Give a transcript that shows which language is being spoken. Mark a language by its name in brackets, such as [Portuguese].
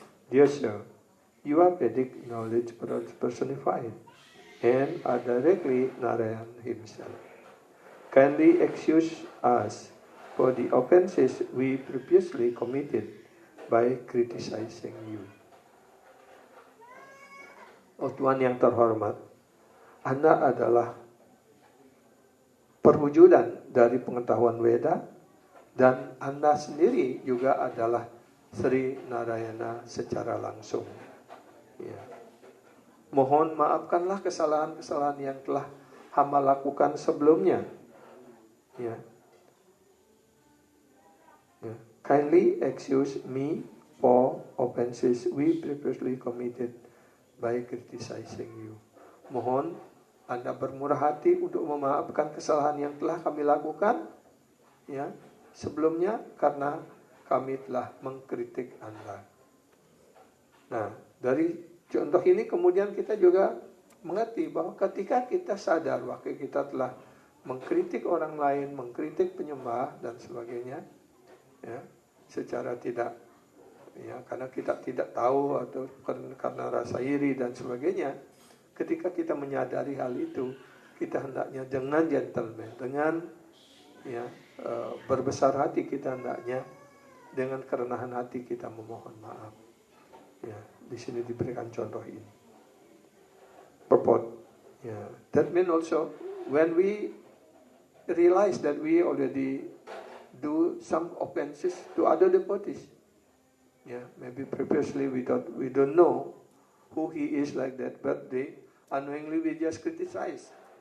[English] Dear sir, you are Vedic knowledge personified and are directly Narayan himself. Kindly excuse us for the offenses we previously committed by criticizing you. [Indonesian] Oh Tuhan yang terhormat, Anda adalah perwujudan dari pengetahuan Weda, dan Anda sendiri juga adalah Sri Narayana secara langsung. Ya. Mohon maafkanlah kesalahan-kesalahan yang telah hamba lakukan sebelumnya. Ya. Ya. Kindly excuse me for offenses we previously committed by criticizing you. Mohon Anda bermurah hati untuk memaafkan kesalahan yang telah kami lakukan, ya, sebelumnya karena kami telah mengkritik Anda. Nah, dari contoh ini kemudian kita juga mengerti bahwa ketika kita sadar bahwa kita telah mengkritik orang lain, mengkritik penyembah dan sebagainya, ya, secara tidak, ya, karena kita tidak tahu atau karena rasa iri dan sebagainya, ketika kita menyadari hal itu, kita hendaknya dengan gentleman, dengan, ya, berbesar hati, kita hendaknya dengan kerenahan hati kita memohon maaf. Ya, di sini diberikan contoh ini. Purport. [English] Ya, that means also when we realize that we already do some offenses to other devotees. Yeah, maybe previously we don't know who he is like that, but unknowingly we just criticize.